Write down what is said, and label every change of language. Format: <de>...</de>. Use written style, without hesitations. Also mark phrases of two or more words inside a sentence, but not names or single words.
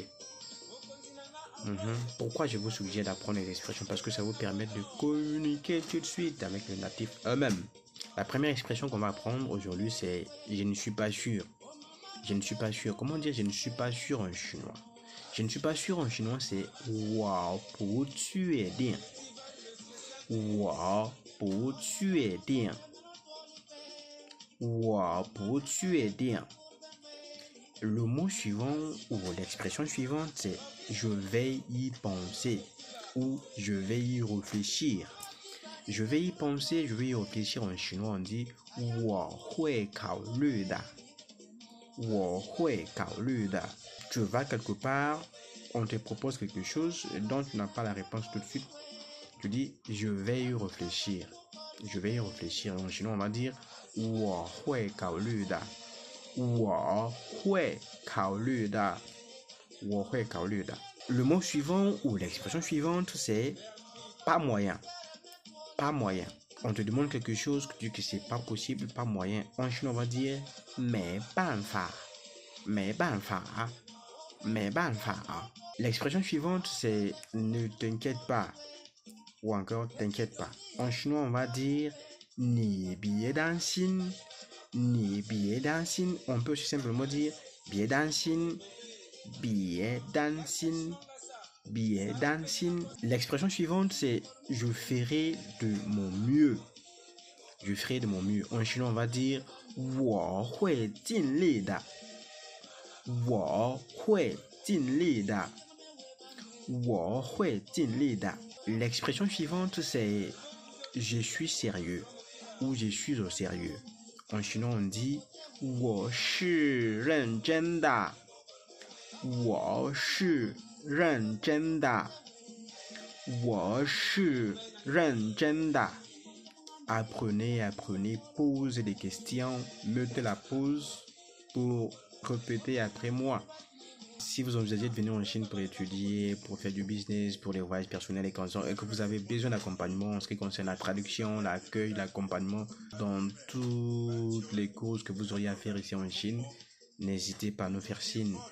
<fr>Pourquoi je vous suggère d'apprendre les expressions? Parce que ça vous permet de communiquer tout de suite avec les natifs eux-mêmes. La première expression qu'on va apprendre aujourd'hui, c'est je ne suis pas sûr. Je ne suis pas sûr. Comment dire je ne suis pas sûr en chinois? Je ne suis pas sûr en chinois, c'est</fr> <zh>我不确定. 我不确定. 我不确定.</zh> <fr>Le mot suivant ou l'expression suivante, c'est je vais y penser ou je vais y réfléchir. Je vais y penser, je vais y réfléchir en chinois, on dit</fr> <zh>我会考虑的. 我会考虑的.</zh> <fr>Tu vas quelque part, on te propose quelque chose dont tu n'as pas la réponse tout de suite. Tu dis je vais y réfléchir. Je vais y réfléchir. En chinois, on va dire</fr> <zh>我会考虑的. 我会考虑的. 我会考虑的.</zh> <fr>Le mot suivant ou l'expression suivante, c'est pas moyen. Pas moyen. On te demande quelque chose, tu dis que c'est pas possible, pas moyen. En chinois, on va dire</fr> <zh>没办法. 没办法. 没办法.</zh> <fr>L'expression suivante, c'est ne t'inquiète pas. Ou encore t'inquiète pas. En chinois, on va dire</fr> <zh>你别担心. 你别担心.</zh> <fr>On peut aussi simplement dire</fr> <zh>别担心. 别担心. 别担心.</zh> <fr>L'expression suivante, c'est je ferai de mon mieux. Je ferai de mon mieux. En chinois, on va dire</fr> <zh>我会尽力的. 我会尽力的. 我会尽力的.</zh> <fr>L'expression suivante, c'est je suis sérieux ou je suis au sérieux. En chinois, on dit</fr> <zh>我是认真的. 我是认真的. 我是认真的.</zh> <fr>Apprenez, apprenez, posez des questions, mettez la pause pour répéter après moi. Si vous envisagez de venir en Chine pour étudier, pour faire du business, pour les voyages personnels et que vous avez besoin d'accompagnement en ce qui concerne la traduction, l'accueil, l'accompagnement dans toutes les courses que vous auriez à faire ici en Chine, n'hésitez pas à nous faire signe.</fr>